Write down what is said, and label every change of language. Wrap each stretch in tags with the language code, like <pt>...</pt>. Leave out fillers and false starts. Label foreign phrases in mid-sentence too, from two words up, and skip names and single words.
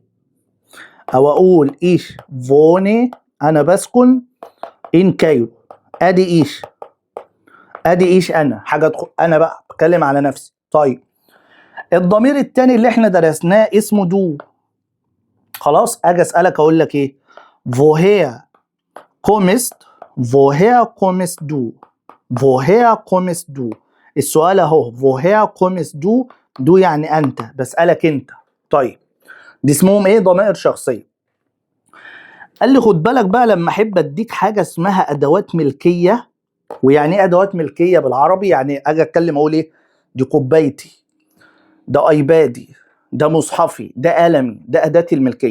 <ar>او اقول</ar> <de>ich wohne,</de> <ar>انا بسكن</ar> <de>in Kairo.</de> <ar>ادي ايش، ادي ايش انا حاجه انا بقى بتكلم على نفسي. طيب الضمير التاني اللي احنا درسناه اسمه دو. خلاص، اجي اسالك اقول لك ايه؟</ar> <de>woher kommst woher kommst du woher kommst du.</de> <ar>السؤال اهو</ar> <de>woher kommst du،</de> <ar>دو يعني انت، بسالك انت. طيب دي اسمهم ايه؟ ضمائر شخصيه. قال لي خد بالك بقى لما احب اديك حاجه اسمها ادوات ملكيه. ويعني ايه ادوات ملكيه بالعربي؟ يعني اجي اتكلم اقول ايه؟ دي كوبايتي، ده ايبادي، ده مصحفي، ده قلمي، ده اداتي الملكيه.</ar>